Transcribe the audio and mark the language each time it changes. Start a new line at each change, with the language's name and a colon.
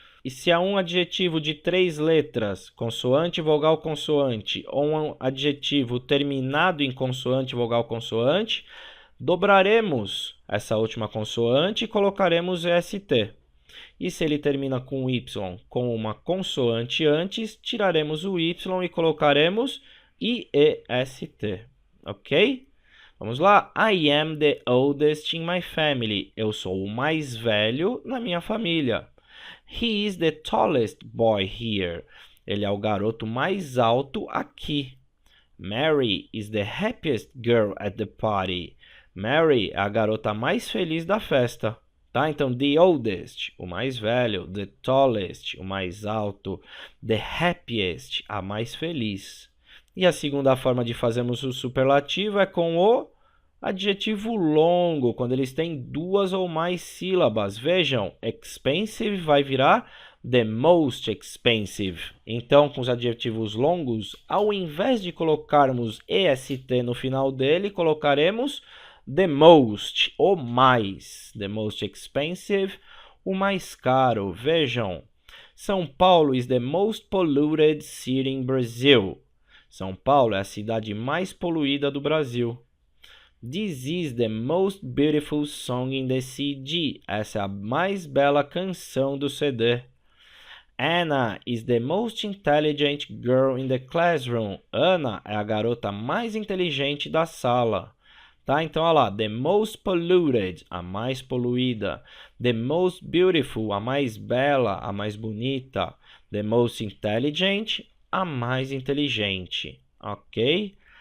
Portuguese: E se há um adjetivo de 3 letras, consoante, vogal, consoante, ou um adjetivo terminado em consoante, vogal, consoante, dobraremos essa última consoante e colocaremos EST. E se ele termina com Y com uma consoante antes, tiraremos o Y e colocaremos IEST. Ok? Vamos lá.
English: I am the oldest in my family.
Portuguese: Eu sou o mais velho na minha família.
English: He is the tallest boy here.
Portuguese: Ele é o garoto mais alto aqui.
English: Mary is the happiest girl at the party.
Portuguese: Mary é a garota mais feliz da festa. Tá? Então,
English: the oldest,
Portuguese: o mais velho.
English: The tallest,
Portuguese: o mais alto.
English: The happiest,
Portuguese: a mais feliz. E a segunda forma de fazermos o superlativo é com o adjetivo longo, quando eles têm 2 ou mais sílabas. Vejam, expensive vai virar
English: the most expensive.
Portuguese: Então, com os adjetivos longos, ao invés de colocarmos EST no final dele, colocaremos
English: the most,
Portuguese: o mais.
English: The most expensive,
Portuguese: o mais caro. Vejam,
English: São Paulo is the most polluted city in Brazil.
Portuguese: São Paulo é a cidade mais poluída do Brasil.
English: This is the most beautiful song in the CD.
Portuguese: Essa é a mais bela canção do CD.
English: Anna is the most intelligent girl in the classroom.
Portuguese: Ana é a garota mais inteligente da sala. Tá? Então, olha lá.
English: The most polluted,
Portuguese: a mais poluída.
English: The most beautiful,
Portuguese: a mais bela, a mais bonita.
English: The most intelligent,
Portuguese: a mais inteligente. Ok?